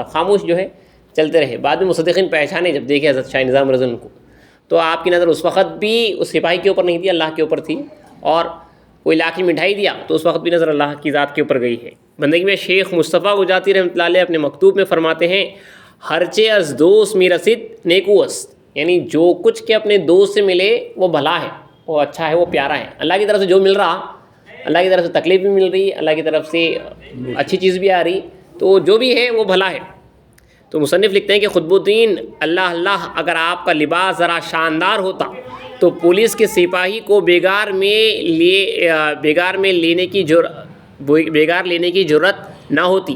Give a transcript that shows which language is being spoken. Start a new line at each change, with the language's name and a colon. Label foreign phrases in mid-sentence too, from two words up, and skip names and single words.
Urdu: خاموش جو ہے چلتے رہے۔ بعد میں مصدقین پہچانے جب دیکھے حضرت شاہ نظام
Arabic: رضی اللہ عنہ
Urdu: کو، تو آپ کی نظر اس وقت بھی اس سپاہی کے اوپر نہیں تھی، اللہ کے اوپر تھی، اور کوئی لا کے مٹھائی دیا تو اس وقت بھی نظر اللہ کی ذات کے اوپر گئی ہے۔ بندگی میں شیخ مصطفیٰ گجاتی
Arabic: رحمۃ اللہ علیہ
Urdu: اپنے مکتوب میں فرماتے ہیں،
Persian: ہرچے از دوست می رسید نیکو است،
Urdu: یعنی جو کچھ کے اپنے دوست سے ملے وہ بھلا ہے، وہ اچھا ہے، وہ پیارا ہے۔ اللہ کی طرف سے جو مل رہا، اللہ کی طرف سے تکلیف بھی مل رہی، اللہ کی طرف سے اچھی چیز بھی آ رہی، تو جو بھی ہے وہ بھلا ہے۔ تو مصنف لکھتے ہیں کہ خطب الدین اللہ اگر آپ کا لباس ذرا شاندار ہوتا تو پولیس کے سپاہی کو بیگار لینے کی جرأت نہ ہوتی۔